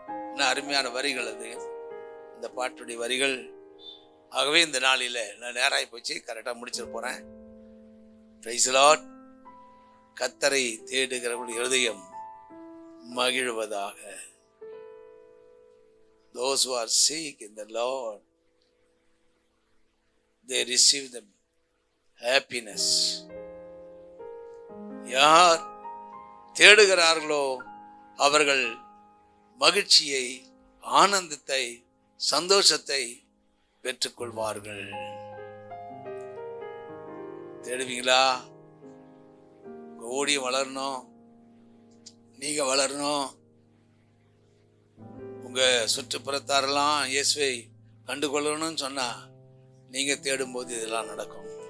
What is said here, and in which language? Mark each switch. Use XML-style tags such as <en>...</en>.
<ta>என்ன அருமையான வரிகள் அது, இந்த பாட்டுடைய வரிகள். ஆகவே இந்த நாளில நான் நேராகி போச்சு, கரெக்டாக முடிச்சிட போறேன். Praise the Lord. கர்த்தரை தேடுகிறவருடைய இருதயம் மகிழ்வதாக.</ta> <en>Those who are sick in the Lord, they receive the happiness.</en> <ta>யார் தேடுகிறார்களோ அவர்கள் மகிழ்ச்சியை, ஆனந்தத்தை, சந்தோஷத்தை பெற்றுக்கொள்வார்கள். தேடுவீங்களா? ஓடி வளரணும், நீங்க வளரணும், உங்க சுற்றுப்புறத்தாரெல்லாம் இயேசுவை கண்டுகொள்ளணும்னு சொன்னா நீங்க தேடும்போது இதெல்லாம் நடக்கும்.</ta>